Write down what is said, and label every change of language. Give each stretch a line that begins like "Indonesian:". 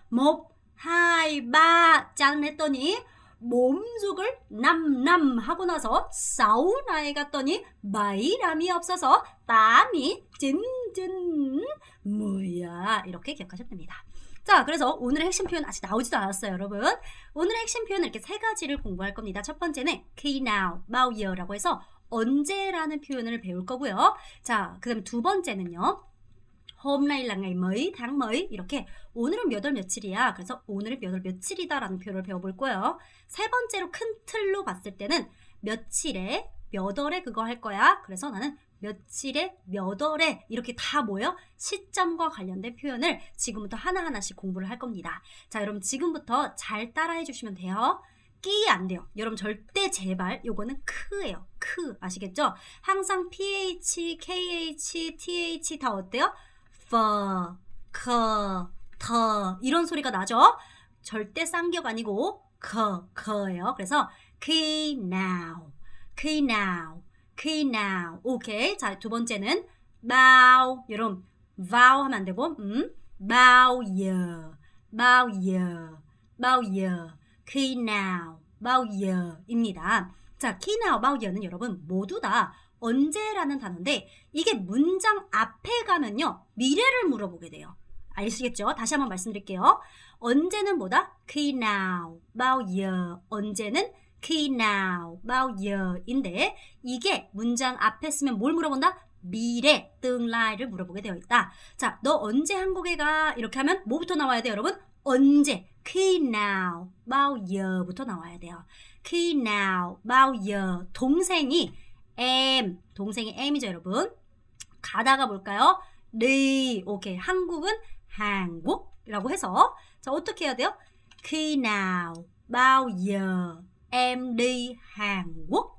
Korean: 1, 2, 3 짠 했더니 몸속을 남남 하고 나서 사우나에 갔더니 바이람이 없어서 땀이 찐찐 뭐야 이렇게 기억하시면 됩니다. 자 그래서 오늘의 핵심 표현 아직 나오지도 않았어요 여러분. 오늘의 핵심 표현은 이렇게 세 가지를 공부할 겁니다. 첫 번째는
Vietnamese: khi nào, bao giờ
Korean: 라고 해서 언제라는 표현을 배울 거고요. 자 그 다음에 두 번째는요.
Vietnamese: hôm nay là ngày mấy, tháng mấy
Korean: 이렇게 오늘은 몇 월 며칠이야. 그래서 오늘은 몇 월 며칠이다 라는 표현을 배워볼 거예요. 세 번째로 큰 틀로 봤을 때는 며칠에 몇 월에 그거 할 거야. 그래서 나는 며칠에 몇 월에 이렇게 다 뭐예요? 시점과 관련된 표현을 지금부터 하나하나씩 공부를 할 겁니다. 자 여러분 지금부터 잘 따라해 주시면 돼요. 끼 안 돼요. 여러분 절대 제발 요거는 크예요. 크 아시겠죠? 항상 ph, kh, th 다 어때요? 퍼, 커, 터 이런 소리가 나죠? 절대 쌍격 아니고 커예요.
Vietnamese: 그래서 khi nào, khi nào, khi nào 오케이.
Korean: 자 두 번째는
Vietnamese: bao 여러분 vào
Korean: 하면 안 되고
Vietnamese: bao giờ, bao giờ, bao giờ khi nào, bao giờ 입니다.
Korean: 자
Vietnamese: khi nào, bao giờ
Korean: 는 여러분 모두 다 언제라는 단어인데 이게 문장 앞에 가면요 미래를 물어보게 돼요. 아시겠죠? 다시 한번 말씀드릴게요. 언제는 뭐다?
Vietnamese: khi nào, bao giờ.
Korean: 언제는
Vietnamese: khi nào, bao giờ
Korean: 인데 이게 문장 앞에 쓰면 뭘 물어본다? 미래, tương lai 를 물어보게 되어 있다. 자, 너 언제 한국에 가? 이렇게 하면 뭐부터 나와야 돼요, 여러분? 언제,
Vietnamese: khi nào, bao giờ
Korean: 부터 나와야 돼요.
Vietnamese: khi nào, bao giờ.
Korean: 동생이 동생이 em이죠, 여러분. 가다가 뭘까요? đi. 오케이. 한국은 한국이라고 해서 자, 어떻게 해야 돼요?
Vietnamese: khi nào, bao giờ em đi Hàn Quốc.